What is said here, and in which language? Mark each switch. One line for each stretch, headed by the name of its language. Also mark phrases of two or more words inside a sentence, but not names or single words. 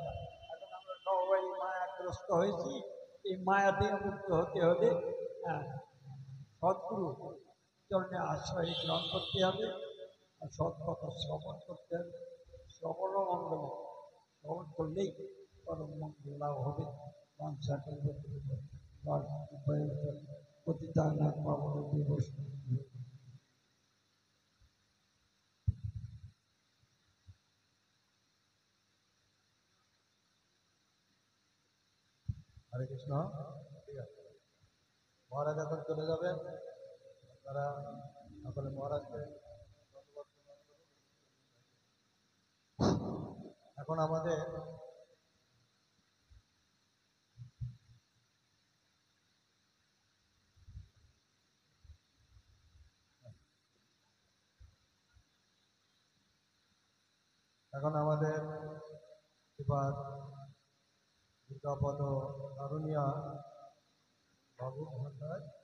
Bangla: এখন আমরা সবাই মায়াগ্রস্ত হয়েছি। এই মায়া থেকে মুক্ত হতে হলে সদ্গুরু চরণে আশ্রয় গ্রহণ করতে হবে, আর সৎ কথা শ্রবণ করতে হবে। শ্রবণ মঙ্গল, শ্রবণ করলেই পরম মঙ্গল লাভ হবে।
Sanskrit: পতিতানাং পাবনেভ্যো বৈষ্ণবেভ্যো।
Bangla: হরে কৃষ্ণ। ঠিক আছে, মহারাজ এখন চলে যাবেন। তারা সকলে মহারাজকে ধন্যবাদ প্রদান করুন। এখন আমাদের এবার দুর্গাপদ দারুণিয়া বাবু মহাশয়